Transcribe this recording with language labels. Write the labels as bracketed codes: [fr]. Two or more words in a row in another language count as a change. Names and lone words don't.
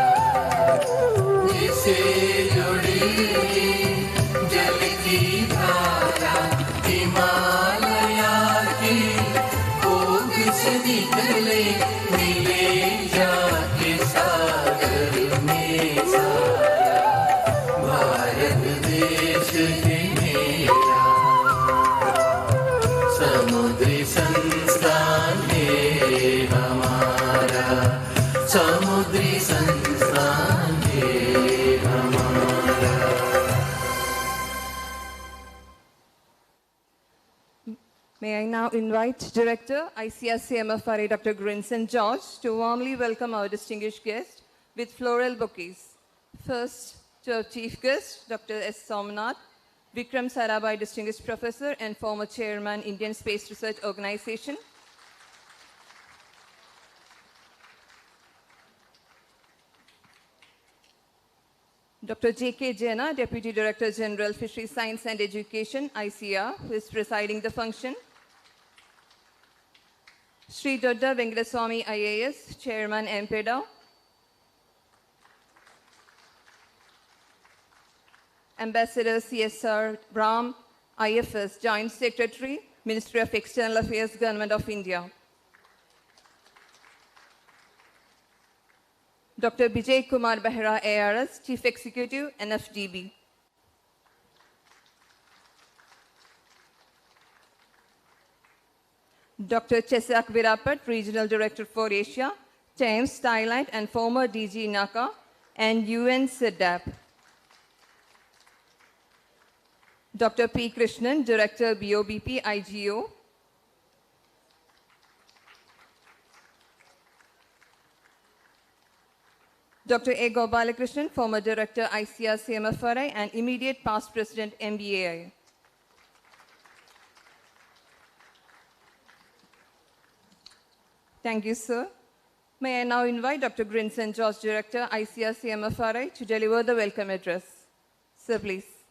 [hi] जिसे जुड़ी जल की धारा हिमालया की से निकले मिले जाके सागर में सारा भारत देश है मेरा समुद्री संस्थान है हमारा समुद्री संस्थान है हमारा। [en] May I now invite Director, ICAR-CMFRI, Dr. Grinson George, to warmly welcome our distinguished guest with floral bouquets. First, to our Chief Guest, Dr. S. Somnath, Vikram Sarabhai, Distinguished Professor and former Chairman, Indian Space Research Organization. Dr. J.K. Jaina, Deputy Director General, Fisheries Science and Education, ICAR, who is presiding the function. Sri Dodda Venkataswamy IAS, Chairman MPEDA. Ambassador CSR Ram, IFS, Joint Secretary, Ministry of External Affairs, Government of India. Dr. Bijay Kumar Behra, ARS, Chief Executive, NFDB. Dr. Chesak Virapat, Regional Director for Asia, Times, Thailand, and former DG NACA and UN CEDAP. Dr. P. Krishnan, Director, BOBP, IGO. Dr. A. Gopalakrishnan, former Director, ICAR-CMFRI, and immediate past President, MBAI. Thank you, sir. May I now invite Dr. Grinson George, Director, ICAR-CMFRI, to deliver the welcome address. Sir, please.